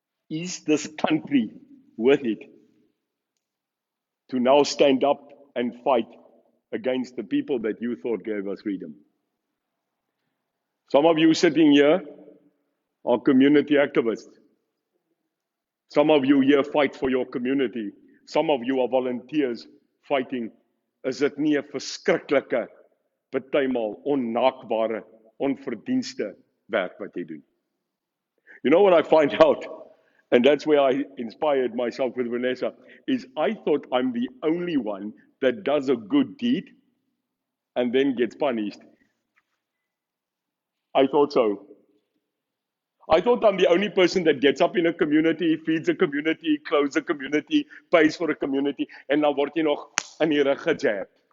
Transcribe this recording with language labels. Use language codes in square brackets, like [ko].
[en] Is this country worth it to now stand up and fight against the people that you thought gave us freedom? Some of you sitting here are community activists. Some of you here fight for your community. Some of you are volunteers fighting. [af] Is dit nie 'n verskriklike, partymal onnaakbare, onverdienste werk wat jy doen? [en] You know what I find out, and that's where I inspired myself with Vanessa, is I thought I'm the only one that does a good deed and then gets punished. I thought so. I thought I'm the only person that gets up in a community, feeds a community, clothes a community, pays for a community, and [af] dan word jy nog in die rug gejab.